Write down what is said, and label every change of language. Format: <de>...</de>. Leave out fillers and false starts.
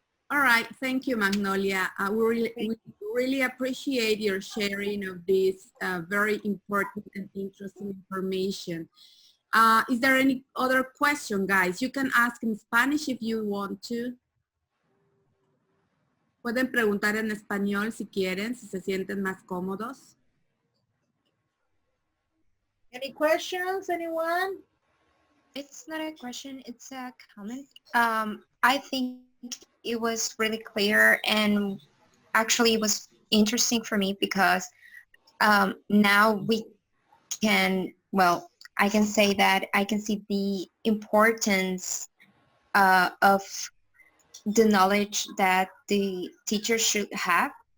<en>All right, thank you, Magnolia. We really appreciate your sharing of this very important and interesting information. Is there any other question, guys? You can ask in Spanish if you want to.</en> <es>Pueden preguntar en español si quieren, si se sienten más cómodos.</es> <en>Any questions, anyone? It's not a question, it's a comment. I think it was really clear, and actually it was interesting for me because now we can, well, I can say that I can see the importance of the knowledge that the teacher should have.</en>